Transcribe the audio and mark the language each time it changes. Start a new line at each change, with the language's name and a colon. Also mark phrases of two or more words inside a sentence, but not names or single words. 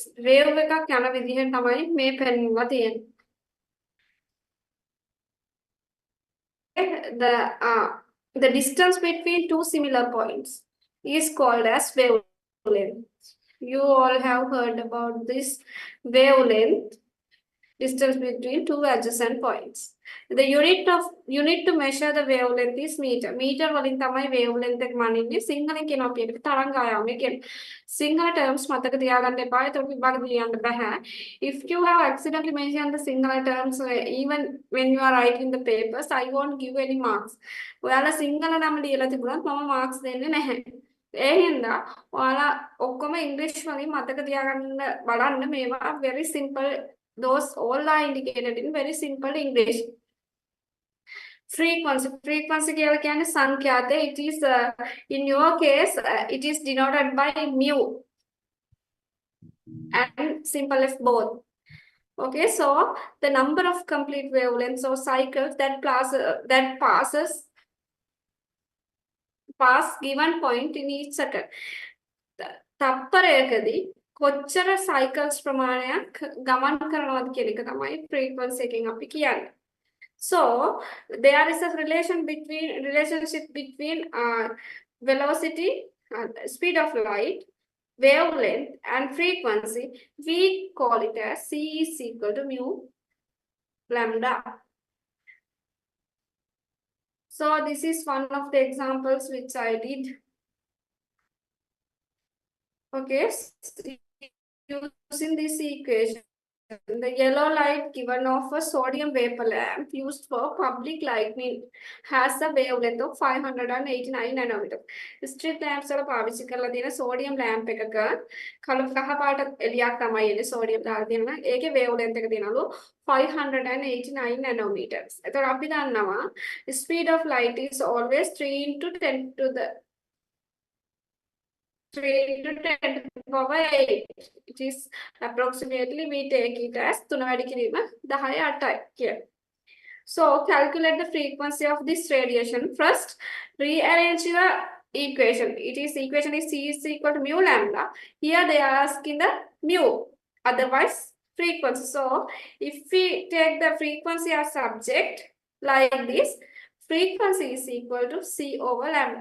Sinhala: Wave එකක් යන විදිහෙන් තමයි මේ පෙන්වලා තියෙන්නේ.
English: The distance between two similar points is called as wavelength. You all have heard about this wavelength, distance between two adjacent points. The unit to measure the wavelength is meter.
Sinhala: Meter වලින් තමයි wavelength එක මනින්නේ. සිංහලෙන් කියන අපි ඒකට තරංගායාමය කියන. සිංහල terms මතක තියාගන්න එපා. ඒක විභාගෙ ලියන්න බෑ. If you have accidentally mentioned the Sinhala terms even when you are writing the papers, I won't give any marks. ඔයාලා සිංහල නම ලියලා තිබුණත් මම marks දෙන්නේ නැහැ. ඒ හින්දා ඔයාලා ඔක්කොම ඉංග්‍රීසි වලින් මතක තියාගන්න බලන්න.
English: මේවා very simple. Those all are indicated in very simple English.
Sinhala: Frequency කියලා කියන්නේ සංඛ්‍යාත.
English: It is in your case it is denoted by mu. and simple F both. Okay, so the number of complete wavelengths or cycles that pass given point in each second.
Sinhala: තප්පරයකදී කොච්චර cycles ප්‍රමාණයක් ගමන් කරනවද කියන එක තමයි frequency එකෙන් අපි කියන්නේ.
English: So there is a relationship between velocity, speed of light, wavelength and frequency. We call it as C is equal to mu lambda. So this is one of the examples which I did. Okay, using this equation, the yellow light given off a sodium vapor lamp used for public lighting has a wavelength of 589 nanometer. Street lamps
Sinhala: වල පාවිච්චි කරලා තියෙන
English: sodium lamp
Sinhala: එකක කහ පාට එළියක් තමයි එන්නේ sodium දාලා තියෙනවා. ඒකේ wavelength එක තියෙනලු 589 nanometers. එතකොට අපි දන්නවා
English: speed of light is always 3 into 10 to the 3 into 10 to the power 8. It is approximately, we take it as 3
Sinhala: වැඩි කිරීම
English: 10 8යි here. So calculate the frequency of this radiation. First, rearrange your equation. Equation is C is equal to mu lambda. Here they are asking the mu, otherwise frequency. So if we take the frequency as subject like this, frequency is equal to C over lambda.